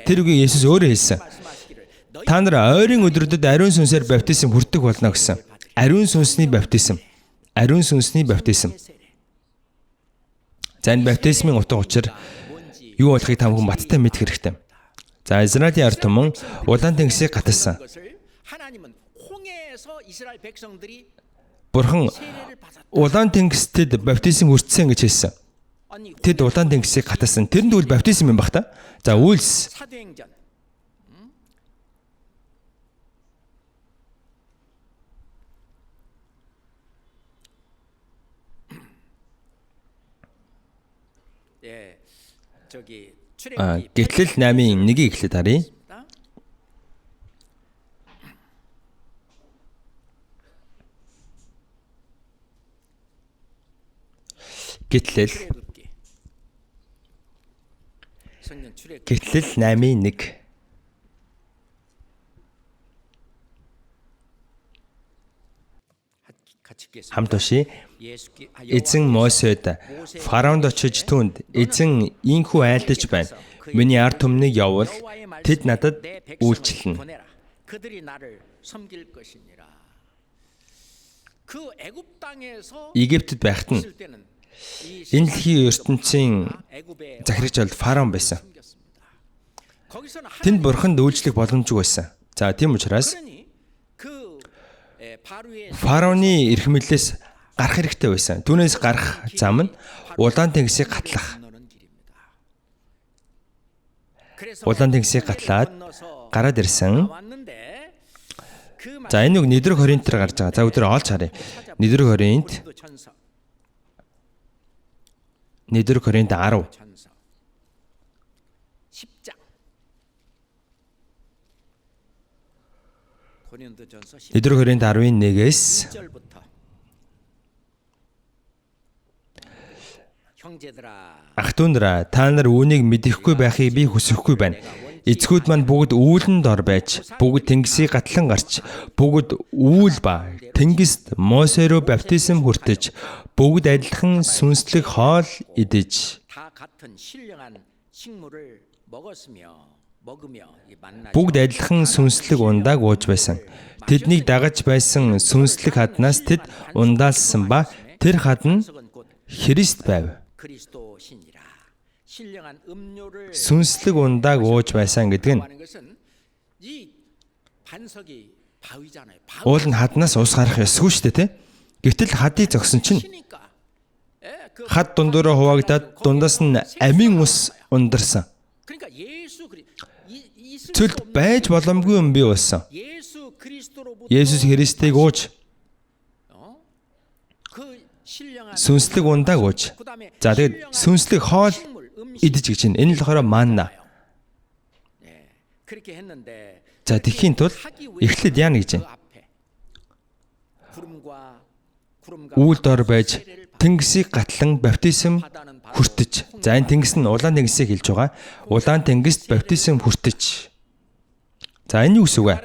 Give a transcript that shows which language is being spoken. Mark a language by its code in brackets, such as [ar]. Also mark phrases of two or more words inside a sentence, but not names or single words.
[mn] Тэр үгийг Есүс өөрөө хэлсэн. Та нар ойрын өдрүүдэд ариун сүнсээр баптизм хүртэх болно гэсэн. Ариун сүнсний баптизм. Ариун сүнсний баптизм. За энэ баптизмын утга учир юу болохыг та бүхэн баттай мэдэх хэрэгтэй. За Израилийн ард түмэн улаан тэнгисийг гатсан. [ko] 하나님은 홍해에서 이스라엘 백성들이 [mn] Бурхан [ko] 세례를 받았다. [mn] Улаан тэнгистэд баптизм хүртсэн гэж хэлсэн. [ko] 아니 [mn] Тэд Улаан тэнгисийг хатасан. Тэр нь тэгвэл баптизм юм бах та. За Үйлс [ko] 사도행전 예, 저기 출애굽기 [mn] Гэтлэл 8-ын 1-ийг эхлээд харъя. Гэтлэл [ko] 출애굽기 성경 출애굽기 [mn] Гэтлэл 8-ын 1. [ko] 같이 읽겠습니다. [mn] Хамт уншия. [ko] 예수께 [mn] Эзэн Мосед фараонд очиж түүнд эзэн ийхүү айлдаж байна. Миний ард түмнийг явуул. Тэд надад үйлчлэнэ. [ko] 그들이 나를 섬길 것이니라. 그 애굽 땅에서 [mn] Египтэд байхад нь [ko] 있을 때는 이 [mn] энэ дэлхийн ертөнцийн [ko] 애굽의 [mn] захирагч бол фараон байсан. [ko] 섬겼습니다. 거기서는 [mn] Тэнд бурханд үйлчлэх боломжгүй байсан. За тийм учраас [ko] 하나님이 그 바로의 [mn] фараоны эрхмэлээс гарах хэрэгтэй байсан. Түүнээс гарах зам нь Улаан тэнгисийг гатлах. [ko] 건너는 길입니다. 그래서 [mn] Улаан тэнгисийг гатлаад [ko] 건너서 [mn] гараад ирсэн. [ko] 왔는데 그 [mn] За энэ үг Нэдэр Коринтээр гарч байгаа. За өдөр олж харъя. Нэдэр Коринт [ko] 전서 [mn] Нэдэр Коринт 10. [ko] 전서 10장 고린도전서 10장 [mn] Нэдэр Коринт 10-ын 1-ээс [ko] 1절부터 형제들아 [mn] ах дүүндраа та нар үүнийг мэдэхгүй байхыг би хүсэхгүй байна. Эцгүүд маань бүгд үүлэн дор байж, бүгд тэнгисийг гатлан гарч, бүгд үүл ба тэнгист Мосерөө баптизм хүртэж, бүгд адилхан сүнслэг хоол идэж, [ko] 다 같은 신령한 식물을 먹으며 이 만나 [mn] бүгд адилхан сүнслэг ундааг ууж байсан. Тэднийг дагаж байсан сүнслэг хаднаас тэд ундаалсан ба тэр хадна Христ байв. [ko] 그리스도 신이라 신령한 음료를 [mn] Сүнслэг ундааг ууж байсан гэдэг нь [ko] 하는 것은 이 반석이 바위잖아요. [mn] уул нь хаднаас ус гарах ёсгүй шүү дээ, тэ? Гэвтэл хадыг зогсон чинь [ko] 바위니까. [mn] хад дундуур хуваагдаад дундаас нь амийн ус ундарсан. [ko] 그러니까 예수 [mn] Цөлд байж боломгүй юм бий болсон. [ko] 예수 그리스도로부터 [mn] Есүс Христийг ууж, [ko] 그 신령한 [mn] сүнслэг ундааг ууж. [ko] 그다음에 [mn] За тэгэд сүнслэг хоол идэж гэж чинь энэ л болохоор манна. [ko] 네. 그렇게 했는데 [mn] За тэхийн тул эхлээд яана гэж байна. Үүл дор байж тэнгисийг гатлан баптизм хүртэж. За энэ тэнгис нь улаан тэнгисийг хэлж байгаа. Улаан тэнгист баптизм хүртэж. За энэ юу гэсэн үг вэ?